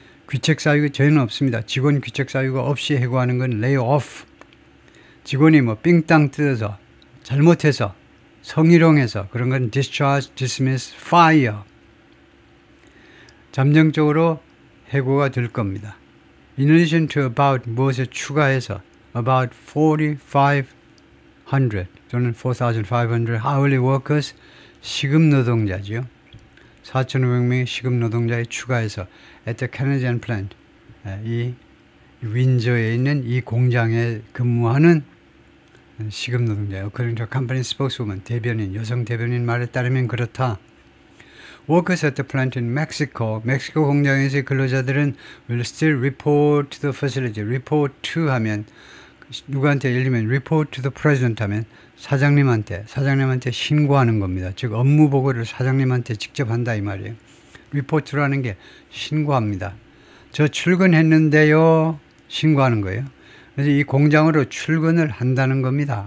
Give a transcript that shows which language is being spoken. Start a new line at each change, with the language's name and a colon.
Korean: 귀책 사유가 저희는 없습니다. 직원 귀책 사유가 없이 해고하는 건 lay off. 직원이 뭐 삥땅 뜯어서, 잘못해서, 성희롱해서 그런 건 discharge, dismiss, fire. 잠정적으로 해고가 될 겁니다.
English: In addition to about,
Korean: 무엇에 추가해서
English: about 4,500
Korean: 또는
English: 4,500 hourly workers,
Korean: 시급 노동자죠. 4,500명의 시급 노동자에 추가해서
English: at the Canadian plant,
Korean: 이 윈저에 있는 이 공장에 근무하는 시급 노동자예요. 그러니까 컴퍼니 스포크스우먼, 대변인, 여성 대변인 말에 따르면 그렇다.
English: Workers at the plant in Mexico,
Korean: 멕시코 공장에서의 근로자들은
English: will still report to the facility.
Korean: report to 하면 누구한테, 예를 들면
English: report to the president
Korean: 하면 사장님한테 신고하는 겁니다. 즉 업무 보고를 사장님한테 직접 한다 이 말이에요. report라는 게 신고합니다. 저 출근했는데요, 신고하는 거예요. 그래서 이 공장으로 출근을 한다는 겁니다.